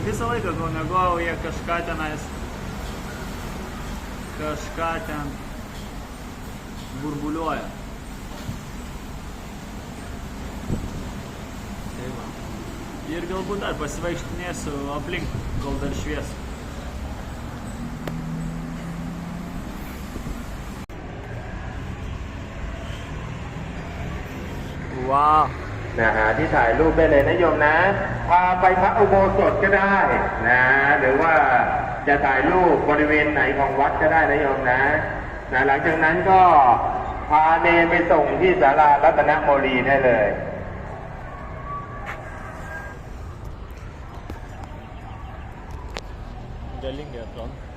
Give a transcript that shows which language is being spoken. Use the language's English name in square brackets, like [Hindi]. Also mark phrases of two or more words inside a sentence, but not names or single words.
[Lithuanian] Visą laiką, kol miegojau, jie kažką ten burbuliuoja. Tai va. Ir galbūt dar pasivaikštinėsiu aplink, kol dar šviesu. [Thai] ว้าวนะฮะที่ถ่ายรูปได้เลยนะโยมนะพาไปพระ อุโบสถก็ได้นะหรือว่าจะถ่ายรูปบริเวณไหนของวัดก็ได้นะโยมนะหลังจากนั้นก็พาเนรไปส่งที่ศาลารัตนโมลีได้เลย [Lithuanian] Galinga atrodo.